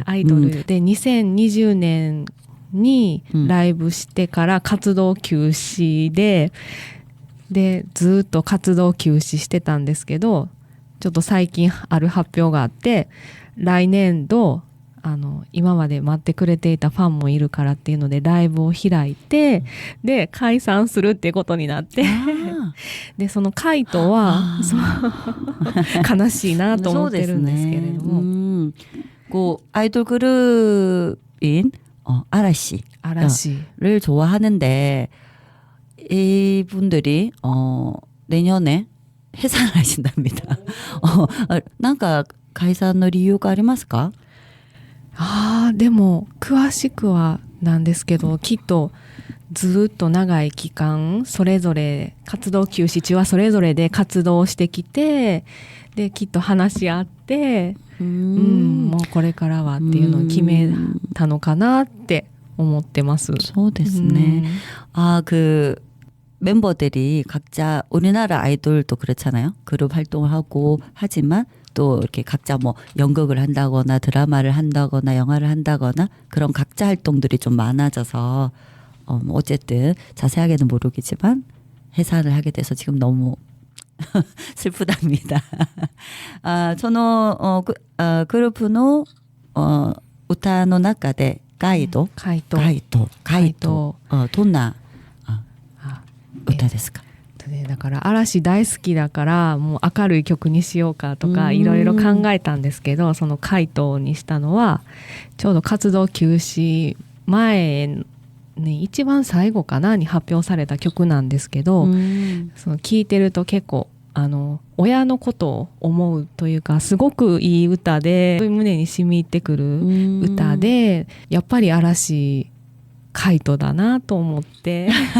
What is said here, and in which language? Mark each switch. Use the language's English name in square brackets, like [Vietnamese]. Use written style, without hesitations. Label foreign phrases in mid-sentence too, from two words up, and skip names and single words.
[Japanese] はい、アイドル、で2020年にライブしてから活動休止でずっと活動休止してたんですけど、ちょっと最近ある発表があって、来年度今まで待ってくれていたファンもいるからっていうのでライブを開いて、で解散するっていうことになって、でそのカイトは悲しいなと思ってるんですけれども、こうアイドルグループ嵐 [Korean] 를 좋아하는데 이분들이 내년에 해산하신답니다. [Japanese] なんか解散の理由がありますか？でも詳しくはなんですけど、きっとずっと長い期間それぞれ活動休止中はそれぞれで活動してきて、できっと話し合って、もうこれからはっていうのを決めたのかなって思ってます。そうですね。 [Korean] 그 멤버들이 각자 우리나라 아이돌도 그렇잖아요. 그룹 활동을 하고 하지만 또 이렇게 각자 뭐 연극을 한다거나 드라마를 한다거나 영화를 한다거나 그런 각자 활동들이 좀 많아져서 어쨌든 자세하게는 모르겠지만 해산을 하게 돼서 지금 너무 슬프답니다. [Japanese] そのグループの歌の中でカイトどんな歌ですか？だから嵐大好きだからもう明るい曲にしようかとかいろいろ考えたんですけど、そのカイトにしたのはちょうど活動休止前に一番最後かなに発表された曲なんですけど、その聴いてると結構親のことを思うというか、すごくいい歌で胸に染み入ってくる歌で、やっぱり嵐カイトだなと思って